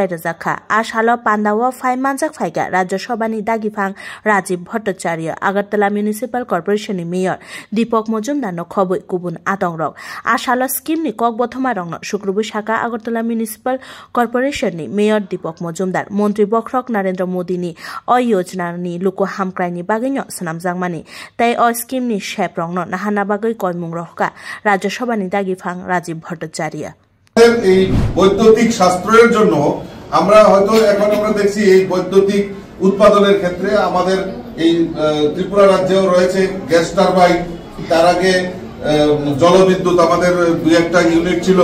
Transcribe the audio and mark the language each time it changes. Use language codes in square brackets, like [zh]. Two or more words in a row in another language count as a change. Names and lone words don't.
[trp] रजाखा आशालो पान्दाव फाइमानजाक फाइगा राज्य सभानी दागिफां राजीव भट्टाचार्य आगरतला म्युनिसिपल कर्पोरेशननि मेयर दीपक मजुमदारनो खबै गुबुन आतंरक आशालो स्किमनि ककबथमा रंनो शुक्रबार शाखा आगरतला म्युनिसिपल कर्पोरेशननि मेयर दीपक मजुमदार मन्त्री बख्रक नरेन्द्र मोदीनि अ योजनानि लुकु हामक्राइनि बागैनो सनामजांमा তাই অ স্কিমনি শেপ রং নাহানা বাগৈ কয়মুং রহকা রাজ্যসভানি দাগিফাং রাজীব ভট্টাচার্য [bn] এই বৈদ্যুতিক শাস্ত্রের জন্য আমরা হয়তো এখন আমরা দেখছি এই বৈদ্যুতিক উৎপাদনের ক্ষেত্রে আমাদের এই ত্রিপুরা রাজ্যেও রয়েছে গ্যাস টারবাইন তার আগে জলবিদ্যুৎ আমাদের দুই একটা ইউনিট ছিল